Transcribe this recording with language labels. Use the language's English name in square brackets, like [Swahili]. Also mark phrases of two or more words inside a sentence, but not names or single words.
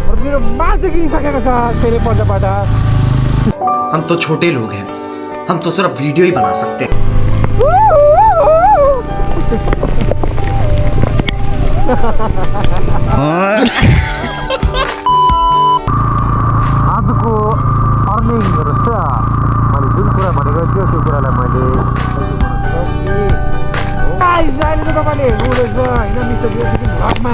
[Nepali] मेरो माल चाहिँ गिरिसकेको छ सेरे पर्जाबाट। [Hindi] हम तो छोटे लोग हैं, हम तो सिर्फ वीडियो ही बना सकते हैं। [Nepali] आजको अर्निङहरू छ मैले जुन कुरा भनेको थियो त्यो कुरालाई मैले अहिले चाहिँ तपाईँले हेर्नुहुँदैछ होइन मिस्टर सिक्किम भ्लगमा।